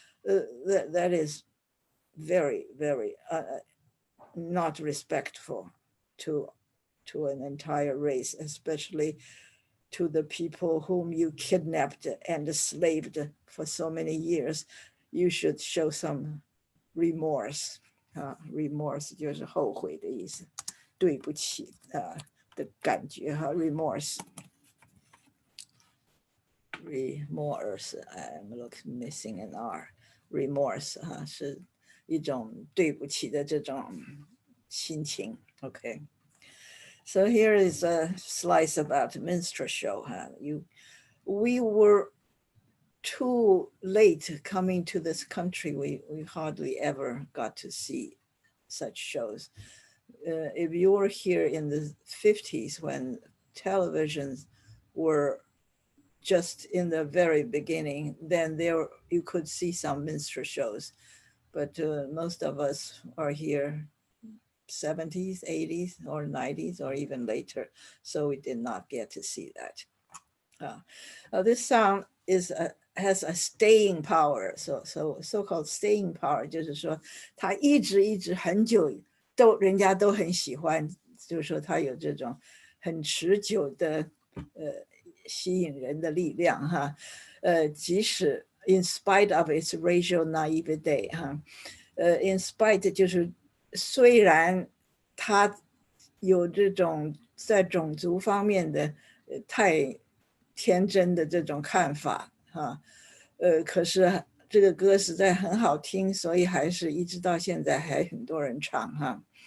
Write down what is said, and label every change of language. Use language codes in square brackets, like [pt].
[en] That is very, very not respectful to an entire race, especially to the people whom you kidnapped and enslaved for so many years. You should show some remorse. [zh] Remorse 就是后悔的意思，对不起的感觉哈 remorse. [en] Remorse, I'm missing an R. [zh] remorse 是一种对不起的这种心情。 [en] Okay. So here is a slice about minstrel show. We were too late coming to this country. We hardly ever got to see such shows. If you were here in the 50s when televisions were just in the very beginning, then there you could see some minstrel shows. But most of us are here 70s, 80s, or 90s, or even later. So we did not get to see that. This song has a staying power. So-called staying power [zh] 就是说它一直很久人家都很喜欢，就是说它有这种很持久的吸引人的力量哈。即使 [en] in spite of its racial naivete [zh] 哈，in spite 就是虽然它有这种在种族方面的太天真的这种看法哈，可是这个歌实在很好听，所以还是一直到现在还很多人唱哈。